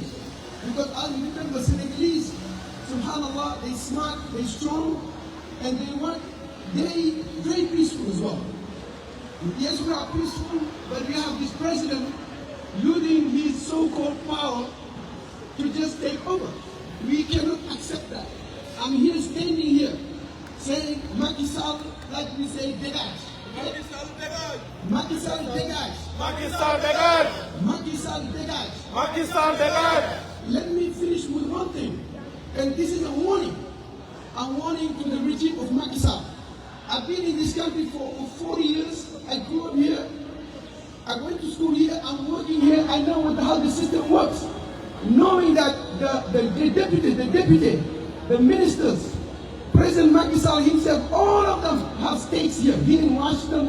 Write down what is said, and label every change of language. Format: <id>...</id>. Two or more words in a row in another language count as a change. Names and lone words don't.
<en>Because I remember Senegalese, subhanAllah, they smart, they strong, and they very peaceful as well. Yes, we are peaceful, but we have this president using his so-called power to just take over. We cannot accept that. I'm here standing here saying Macky Sall, like we say, dégage. Macky Sall dégage. Macky Sall dégage. Macky Sall dégage. Macky Sall dégage. Macky Sall dégage. Let me finish with one thing, and this is a warning. A warning to the regime of Macky Sall. I've been in this country for 40 years. I grew up here. I went to school here. I'm working here. I know how the system works. Knowing that the deputy, the ministers, President Macky Sall himself, all of them have stakes here in Washington.</en>